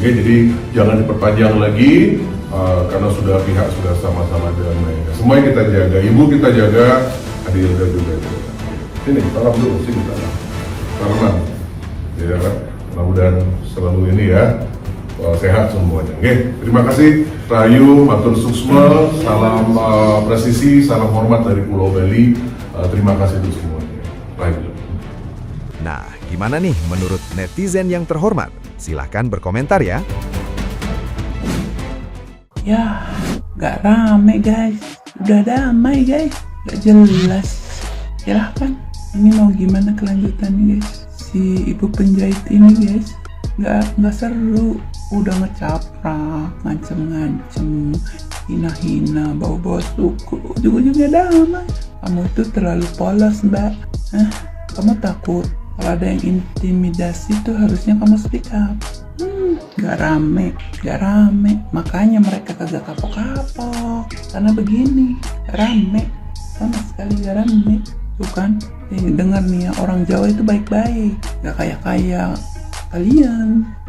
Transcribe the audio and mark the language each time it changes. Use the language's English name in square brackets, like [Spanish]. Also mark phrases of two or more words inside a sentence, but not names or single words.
[Indonesian] Oke, jadi jangan diperpanjang lagi karena pihak sudah sama-sama damai. Semuanya kita jaga, ibu kita jaga, adik kita juga jaga. Sini, salam dulu, sini salam. Salaman, ya kan? Mudah-mudahan selalu ini ya sehat semuanya. Oke, terima kasih. [Balinese] Rahayu, matur suksma, [Indonesian] salam presisi, salam hormat dari Pulau Bali. Terima kasih untuk semuanya. Baik. Nah, gimana nih menurut netizen yang terhormat? Silahkan berkomentar ya. Ya, gak rame guys. Udah damai guys. Gak jelas. Silahkan. Ini mau gimana kelanjutannya guys? Si ibu penjahit ini guys, gak seru. Udah ngecaprak, ngancem-ngancem, hina-hina, bawa-bawa suku. Ujung-ujungnya damai. Kamu itu terlalu polos, Mbak. Kamu takut kalau ada yang intimidasi tuh harusnya kamu [English] speak up. [Indonesian] Gak rame. Makanya mereka kagak kapok-kapok. Karena begini, gak rame. Sama sekali gak rame. Tuh kan, dengar nih ya, orang Jawa itu baik-baik. Gak kayak kalian.